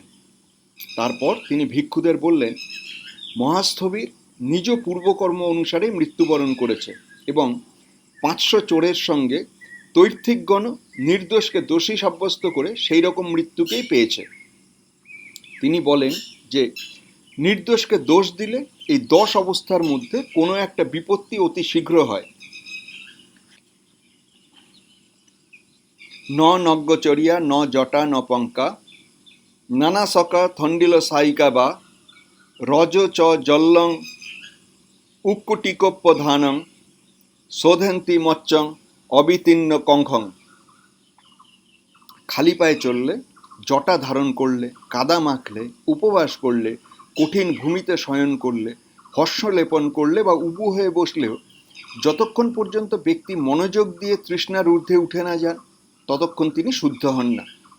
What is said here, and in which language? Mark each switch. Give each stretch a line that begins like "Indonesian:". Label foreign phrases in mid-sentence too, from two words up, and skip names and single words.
Bangla: তারপর তিনি ভিক্ষুদের বললেন, মহাস্থবির নিজ পূর্বকর্ম অনুসারে মৃত্যুবরণ করেছে এবং 500 চোরের সঙ্গে তৈর্থিকগণ নির্দোষকে দোষী সাব্যস্ত করে সেই রকম মৃত্যুকেই পেয়েছে। তিনি বলেন যে নির্দোষকে দোষ দিলে এই 10 অবস্থার মধ্যে কোনো একটা বিপত্তি অতি শীঘ্র হয়।
Pali: ন নগ্গচরিয়া ন জটা ন পঙ্কা নানা সকা থণ্ডিল সাইকা বা রজ চ জল্লং উক্কুটিকোপ্পধানং শোধন্তি মচ্চং অবিতীর্ণ কঙ্খং।
Bangla: খালি পায়ে চললে, জটা ধারণ করলে, কাদা মাখলে, উপবাস করলে, কঠিন ভূমিতে শয়ন করলে, হর্ষ লেপন করলে বা উবু হয়ে বসলেও যতক্ষণ পর্যন্ত ব্যক্তি মনোযোগ দিয়ে তৃষ্ণার ঊর্ধ্বে উঠে না যান ততক্ষণ তিনি শুদ্ধ হন না।